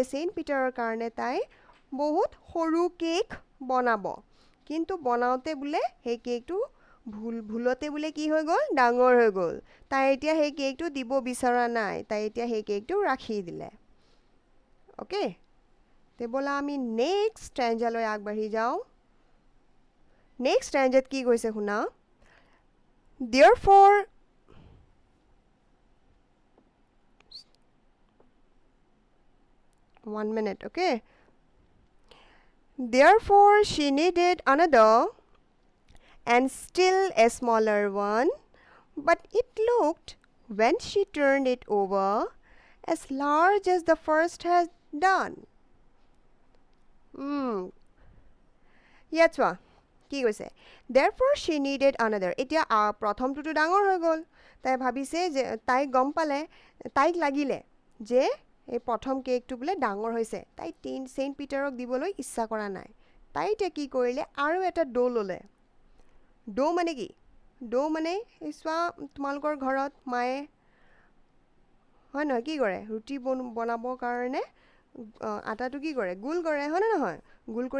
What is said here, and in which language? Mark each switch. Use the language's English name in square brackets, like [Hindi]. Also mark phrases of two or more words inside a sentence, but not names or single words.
[Assamese] চেইণ্ট পিটাৰৰ কাৰণে তাই বহুত সৰু কেক বনাব কিন্তু বনাওতে বোলে সেই কেকটো ভুলতে বোলে কি হৈ গ'ল ডাঙৰ হৈ গ'ল তাই এতিয়া সেই কেকটো দিব বিচৰা নাই তাই এতিয়া সেই কেকটো ৰাখি দিলে ওকে তে বলা আমি [English] next stanza [Assamese] আগবাঢ়ি যাওঁ [English] next stanza [Assamese] কি কৈছে শুনা therefore [English] one minute okay therefore she needed another and still a smaller one but it looked when she turned it over as large as the first had done [Assamese] ইয়াত চোৱা কি কৈছে [English] therefore she needed another [Assamese] এতিয়া প্ৰথমটো ডাঙৰ হৈ গ'ল তাই ভাবিছে যে তাই গম পালে তাইক লাগিলে যে এই প্ৰথম কেকটো বোলে ডাঙৰ হৈছে তাই চেইণ্ট পিটাৰক দিবলৈ ইচ্ছা কৰা নাই তাই এতিয়া কি কৰিলে আৰু এটা ডো ল'লে ডো মানে কি ডো মানে চোৱা তোমালোকৰ ঘৰত মায়ে হয় নহয় কি কৰে ৰুটি বনাবৰ কাৰণে আটাটো কি কৰে গোল কৰে হয়নে নহয় গোল কৰি